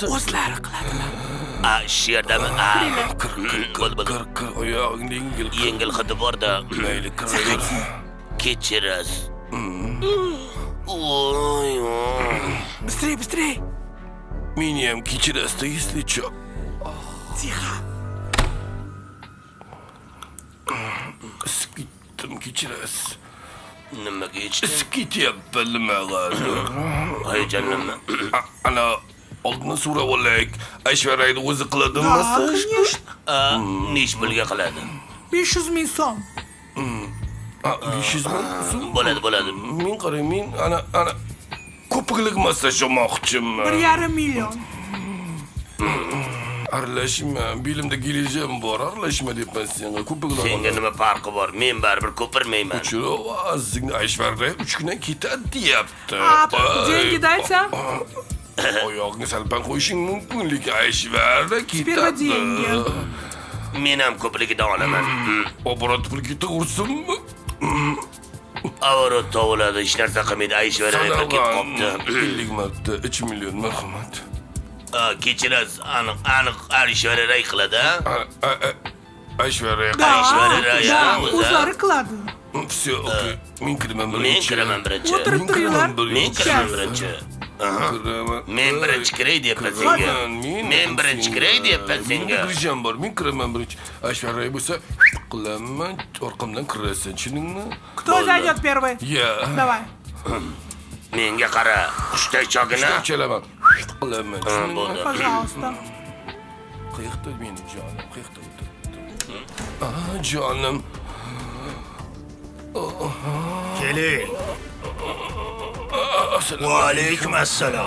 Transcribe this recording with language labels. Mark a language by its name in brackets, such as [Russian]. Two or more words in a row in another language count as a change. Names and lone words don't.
[Uzbek] O'zlari qiladilar. Shu yerdami? Kir, oyog'ingni yengil qil. Yengil hidi bor-da. Mayli, kir. Kechirasiz. Oy. [Russian] Быстрее. [Uzbek] Meni ham kechirasiz, [Russian] если чё. Тихо. [Uzbek] Skitdim, kechirasiz. Nimaga ichdi? Skityapman nimaga? Hayajonlanma. Ana oldin so'rab olaylik. Ayshvarya o'zi qiladimi masaj? Nech pulga qiladi? 500 ming so'm. 500 ming so'm? Bo'ladi. Men qarang, men ana ko'piklik masaj olmoqchiman. 1,5 million. Aralashma, belimda gelajam bor, aralashma deyapman senga. Ko'piklik. Senga nima farqi bor? Men baribir ko'pirmayman. Sizning Ayshvarya 3 kundan ketadi deyapti. [Russian] Деньги дайте. [Uzbek] Oyog'ingni salpan qo'yishing mumkin, lekin Ayshvarya ketadi. Men ham ko'pligidan olaman. Oborot pul ketaversinmi? Avorot tovladi, hech narsa qilmaydi. Ayshvarya ketib qopti. 50 marta 3 million marhamat. Kechirasiz, aniq Ayshvarya qiladi. Ayshvarya. O'zlari qiladi. Все, okey. Men kiraman birinchi. O'tirib turinglar. Men kiraman birinchi. Men birinchi kiray deyapman senga. Men birinchi kiray deyapman senga. Kirishim bor, men kiraman birinchi. Ayshvarya bo'lsa, qilaman, orqamdan kirasan, tushundingmi? [Russian] Кто зайдет первый? Ya. Давай. [Uzbek] Menga qara, qushday chogina. Chalaman. Qilaman. Bo'ldi. [Russian] Пожалуйста. [Uzbek] Qiyiqda meni jonim, qiyiqda o'tir. Jonim. Keling. Va alaykum assalom.